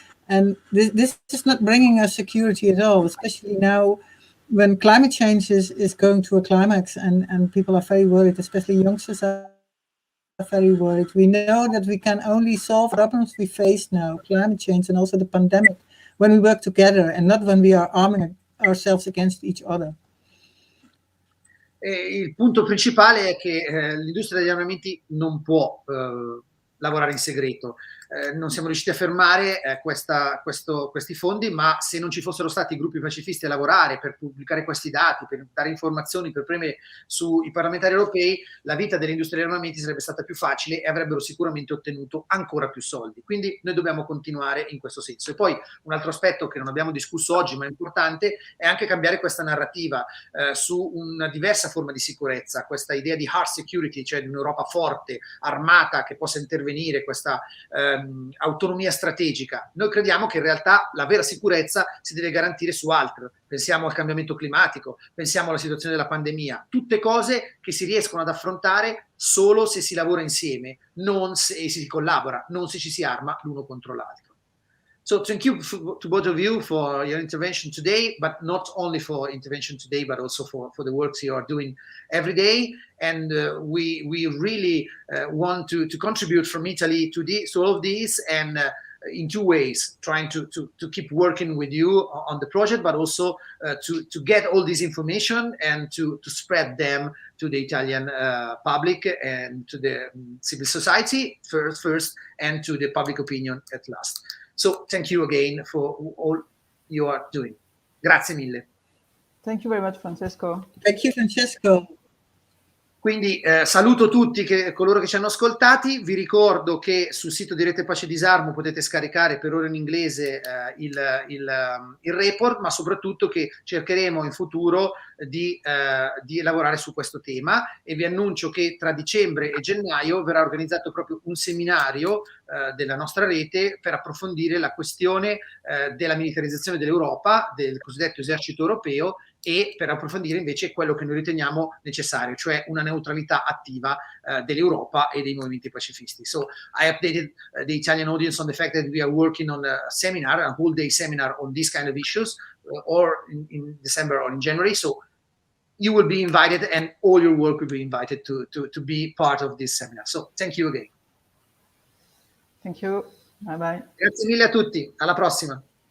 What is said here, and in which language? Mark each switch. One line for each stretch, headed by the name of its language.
English: And this is not bringing us security at all, especially now when climate change is going to a climax, and people are very worried, especially youngsters are very worried. We know that we can only solve problems we face now, climate change and also the pandemic, when we work together and not when we are arming ourselves against each other.
Italian: Il punto principale è che l'industria degli armamenti non può lavorare in segreto. non siamo riusciti a fermare questi fondi, ma se non ci fossero stati i gruppi pacifisti a lavorare per pubblicare questi dati, per dare informazioni, per premere sui parlamentari europei, la vita dell'industria degli armamenti sarebbe stata più facile e avrebbero sicuramente ottenuto ancora più soldi. Quindi noi dobbiamo continuare in questo senso. E poi un altro aspetto che non abbiamo discusso oggi, ma è importante, è anche cambiare questa narrativa su una diversa forma di sicurezza, questa idea di hard security, cioè di un'Europa forte, armata, che possa intervenire, questa autonomia strategica. Noi crediamo che in realtà la vera sicurezza si deve garantire su altro. Pensiamo al cambiamento climatico, pensiamo alla situazione della pandemia, tutte cose che si riescono ad affrontare solo se si lavora insieme, non se si collabora, non se ci si arma l'uno contro l'altro.
English: So thank you to both of you for your intervention today, but not only for intervention today, but also for the works you are doing every day. And we really want to contribute from Italy to all of these, and in two ways, trying to keep working with you on the project, but also to get all this information and to spread them to the Italian public and to the civil society first, and to the public opinion at last. So thank you again for all you are doing.
Italian: Grazie mille.
English: Thank you very much, Francesco. Thank you, Francesco.
Italian: Quindi saluto tutti coloro che ci hanno ascoltati, vi ricordo che sul sito di Rete Pace Disarmo potete scaricare per ora in inglese il report, ma soprattutto che cercheremo in futuro di lavorare su questo tema, e vi annuncio che tra dicembre e gennaio verrà organizzato proprio un seminario della nostra rete per approfondire la questione della militarizzazione dell'Europa, del cosiddetto esercito europeo, e per approfondire invece quello che noi riteniamo necessario, cioè una neutralità attiva dell'Europa e dei movimenti pacifisti.
English: So I updated the Italian audience on the fact that we are working on a seminar, a whole day seminar on these kind of issues, or in December or in January. So you will be invited, and all your work will be invited to be part of this seminar. So thank you again. Thank you. Bye bye.
Italian: Grazie mille a tutti, alla prossima.